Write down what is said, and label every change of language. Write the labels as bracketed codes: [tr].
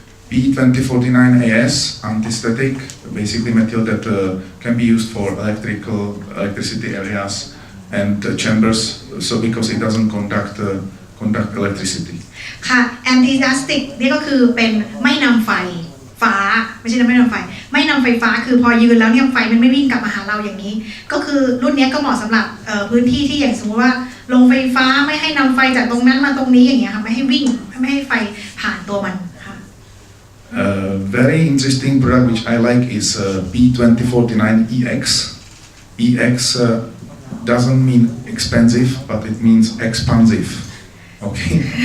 [en] P2049AS, anti-static, basically material that can be used for electricity areas and chambers, so because it doesn't conduct electricity. [th] ค่ะ anti-static นี่ก็คือเป็นไม่นำไฟฟ้าไม่ใช่ไม่นำไฟไม่นำไฟฟ้าคือพอยืนแล้วเนี่ยไฟมันไม่วิ่งกลับมาหาเราอย่างนี้ ก็คือรุ่นนี้ก็เหมาะสำหรับพื้นที่ที่อย่างสมมติว่าโรงไฟฟ้าไม่ให้นำไฟจากตรงนั้นมาตรงนี้อย่างเงี้ยค่ะไม่ให้วิ่งไม่ให้ไฟผ่านตัวมันค่ะ [en] Very interesting product which I like is P2049EX. EX doesn't mean expensive, but it means expansive. Okay.